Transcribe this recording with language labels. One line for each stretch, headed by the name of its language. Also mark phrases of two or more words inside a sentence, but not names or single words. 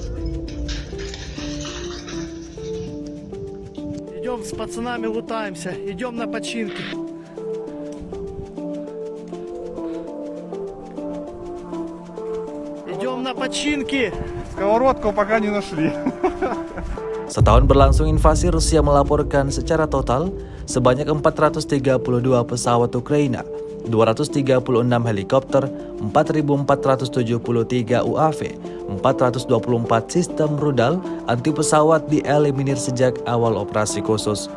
Russian: Идем с пацанами лутаемся. Идем на починки. Идем на починки. Сковородку пока не нашли.
Indonesian: Setahun berlangsung invasi, Rusia melaporkan secara total sebanyak 432 pesawat Ukraina, 236 helikopter, 4.473 UAV, 424 sistem rudal anti pesawat dieliminir sejak awal operasi khusus.